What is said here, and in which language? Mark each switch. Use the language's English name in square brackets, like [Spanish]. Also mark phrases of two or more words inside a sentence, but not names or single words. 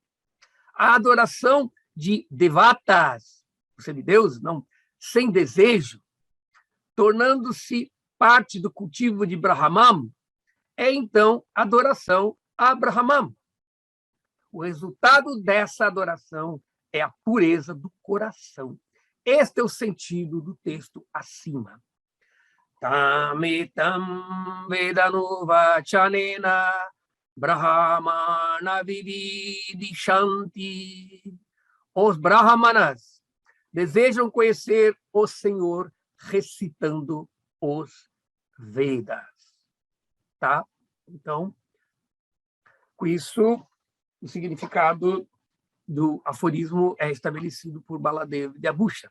[Portuguese] A adoração de devatas, os semideuses, não, sem desejo, tornando-se parte do cultivo de Brahman, é então adoração a Brahman. O resultado dessa adoração é a pureza do coração. Este é o sentido do texto acima. [Sanskrit] Tamitam vedanu vachanena brahmana vividishanti. [Portuguese] Os brahmanas desejam conhecer o Senhor recitando os Vedas. Tá? Então, com isso, o significado do aforismo é estabelecido por Baladeva Vyabhushana.